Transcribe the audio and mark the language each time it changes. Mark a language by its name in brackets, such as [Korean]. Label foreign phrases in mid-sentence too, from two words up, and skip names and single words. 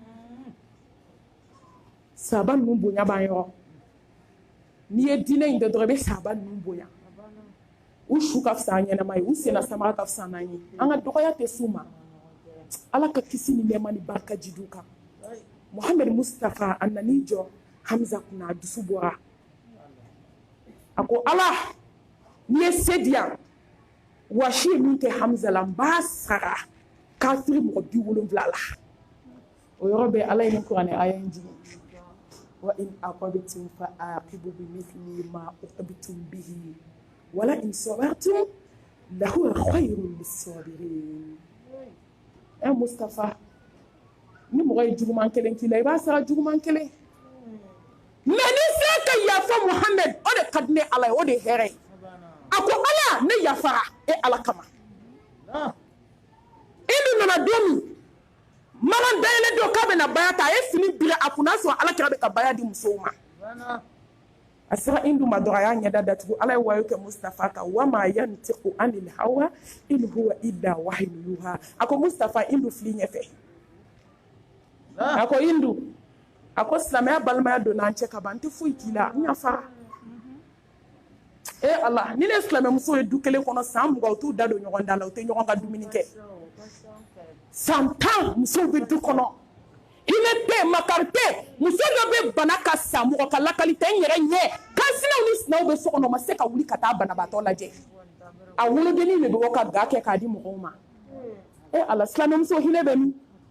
[Bambara] sahaba ninnu bonya b'an yɔrɔ n'i ye diinɛ in dɔn dɔrɔn I bɛ sahaba ninnu bonya u su ka fisa an ɲɛnama ye u senna samara ka fisa n'an ye an ka dɔgɔya tɛ s'u ma Ala ka kisi ni nɛɛma ni barika jid'u kan Muhammed Mustafa a nan'i jɔ Hamza kunna a dusu bɔra a ko Ala n'i ye se di yan wasi ye min kɛ Hamza la n b'a sara kafiri mɔgɔ 70 la o yɔrɔ bɛɛ Ala ye nin kuranɛ aya in jigin [Arabic] وإن عاقبتم فعاقبوا بمثل ما عوقبتم به ولئن صبرتم لهو خير للصابرين [Bambara] Mustafa ni mɔgɔ ye juguman kelen k'i la I b'a sara juguman kelen mais ni se ka yafa Muhammed o de ka di ne Ala ye o de ye hɛrɛ ye a ko Ala ne yafara Ala kama Hindu nana don min magan dayɛlɛ don k'a bɛna baya ta a ye fini biri a kun n'a sɔrɔ Ala kira bɛ ka baya di musow ma a sera Hindu ma dɔrɔn a y'a ɲɛda datugu Ala ye wayo kɛ Mustafa kan [Arabic] وما ينطق عن الهوى إن هو إلا وحي يوحى [Bambara] a ko Mustafa Hindu fili ɲɛfɛ a ko Hindu a ko silamɛya balimaya donna an cɛ ka ban n tɛ foyi k'i la n yafara Allah ni ne silamɛmuso ye du kelen kɔnɔ san 20 u t'u da don ɲɔgɔn da la u tɛ ɲɔgɔn ka dumuni kɛ san 10 musow bɛ du kɔnɔ hinɛ tɛ makari tɛ muso dɔ bɛ bana ka sa mɔgɔ ka lakali tɛ n yɛrɛ ɲɛ kansinaw ni sinaw bɛ so kɔnɔ ma se ka wuli ka taa banabaatɔ lajɛ a wolodennin de bɛ bɔ ka ga kɛ k'a di mɔgɔw ma Allah silamɛmuso hinɛ bɛ min